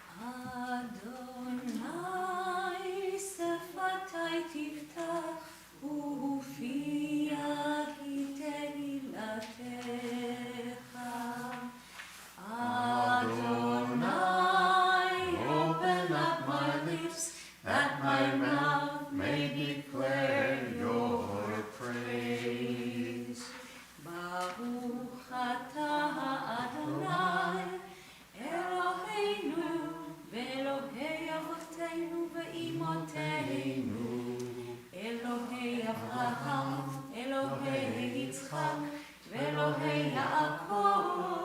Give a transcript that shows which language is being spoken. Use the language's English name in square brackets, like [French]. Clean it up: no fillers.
[Hebrew] אדוני שפתי תפתח ופי יגיד תהילתך. [English] Adonai, open up my lips, that my mouth may declare your praise. [Hebrew] Baruch atah Adonai, Eloheinu, ואלוהי אבותינו ואימותינו, אלוהי אברהם, אלוהי יצחק, ואלוהי יעקב,